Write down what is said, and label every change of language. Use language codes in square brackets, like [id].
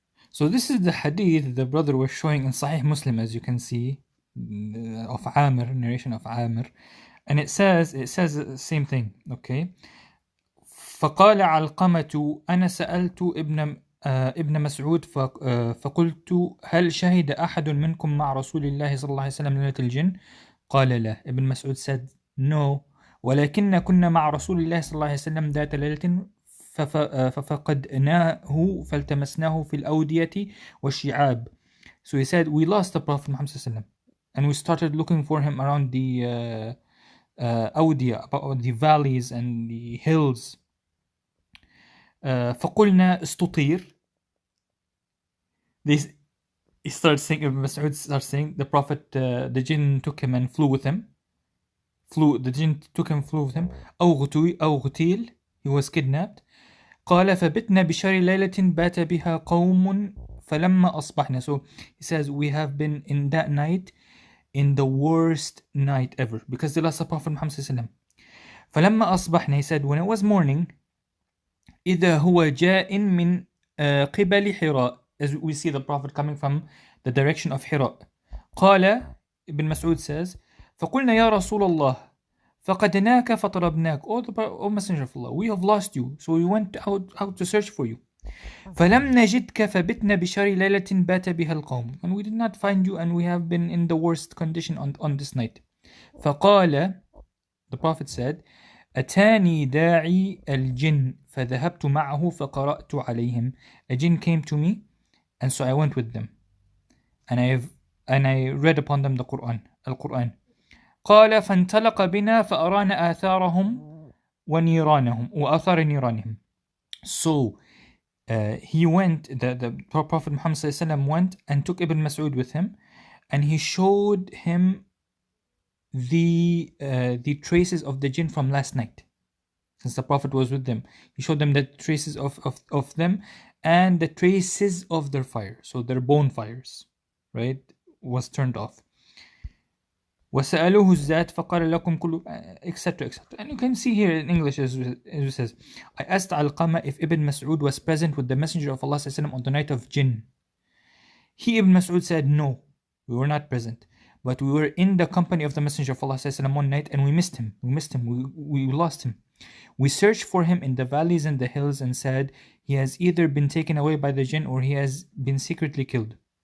[en] So this is the hadith the brother was showing in Sahih Muslim, as you can see, of Amir, narration of Amir, and it says the same thing. Okay. [ar] فقال علقمة أنا سألت ابن مسعود فقلت هل شهد أحد منكم مع رسول الله صلى الله عليه وسلم ليلة الجن؟ قال لا. [en] Ibn Mas'ud said no, [ar] ولكن كنا مع رسول الله صلى الله عليه وسلم ذات ليلة ففقدناه فالتمسناه في الأودية والشعاب [en] So he said, we lost the Prophet Muhammad sallallahu alaihi wasallam, and we started looking for him around the Awdiya, about the valleys and the hills. [ar] فقلنا استطير. [en] He started saying, Ibn Mas'ud starts saying, the Prophet, the jinn took him and flew with him. The jinn took him, flew with him. [ar] أو غتيل, [en] he was kidnapped. [ar] قال فبتنا بشر ليلة بات بها قوم فلما أصبحنا. [en] So he says, we have been in that night, in the worst night ever, because they lost the Prophet Muhammad sallallahu alaihi wasallam. [ar] فلما أصبحنا, [en] he said, when it was morning, [ar] إذا هو جاء من قبل حراء, [en] as we see the Prophet coming from the direction of Hira. [ar] قال, [en] Ibn Mas'ud says, [ar] فقلنا يا رسول الله فقدناك فطلبناك. [en] O Messenger of Allah, we have lost you, so we went out to search for you. [ar] فلم نجدك فبتنا بشر ليلة بات بها القوم. [en] And we did not find you, and we have been in the worst condition on this night. [ar] فقال, [en] the Prophet said, [ar] أتاني داعي الجن فذهبت معه فقرأت عليهم. [en] A jinn came to me, and so I went with them, and I read upon them the Quran, Al-Quran. [ar] قال فانطلق بنا فأرانا آثارهم ونيرانهم وآثار نيرانهم. [en] So he went, the Prophet Muhammad sallallahu alaihi wasallam went and took Ibn Mas'ud with him, and he showed him the traces of the jinn from last night. Since the Prophet was with them, he showed them the traces of them and the traces of their fire. So their bonfires, right, was turned off. [ar] وَسَأَلُوهُ الزَّاتِ فَقَالَ لَكُمْ كُلُّ, [en] etc., etc. And you can see here in English, as it says, I asked Alqama if Ibn Mas'ud was present with the Messenger of Allah sallallahu alaihi wasallam on the night of jinn. He, Ibn Mas'ud, said, no, we were not present, but we were in the company of the Messenger of Allah sallallahu alaihi wasallam one night, and we missed him. We lost him. We searched for him in the valleys and the hills and said, he has either been taken away by the jinn or he has been secretly killed.